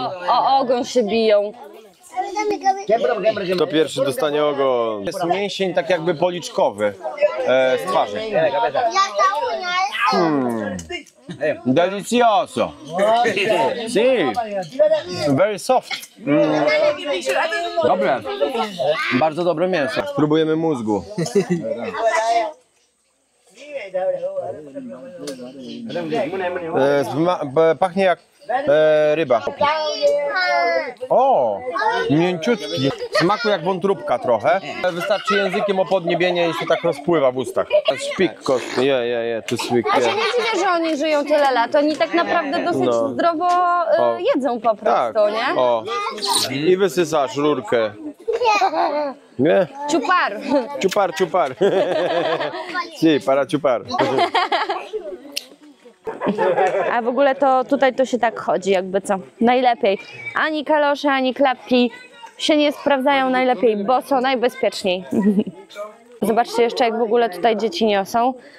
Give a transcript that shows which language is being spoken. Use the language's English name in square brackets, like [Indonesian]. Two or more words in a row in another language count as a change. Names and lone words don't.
[Polish] o ogon się biją. Kto pierwszy dostanie ogon? Jest mięsień tak jakby policzkowy z twarzy. [Spanish] Delicioso. Si. [English] Very soft. [Polish] Dobre. Bardzo dobre mięso. Spróbujemy mózgu. Pachnie jak ryba. O, mięciutki. Smaku jak wątróbka trochę. Wystarczy językiem o podniebienie i się tak rozpływa w ustach. Szpik kostny, to sweet. A się nie dziwię, że oni żyją tyle lat. Oni tak naprawdę dosyć No. zdrowo jedzą po Tak. prostu, nie? O. I wysysasz rurkę. Nie? [Spanish] Ciupar. Ciupar, ciupar. Si, para ciupar. [Polish] A w ogóle to tutaj to się tak chodzi, jakby co. Najlepiej. Ani kalosze, ani klapki się nie sprawdzają najlepiej, bo są najbezpieczniej. Zobaczcie jeszcze, jak w ogóle tutaj dzieci niosą.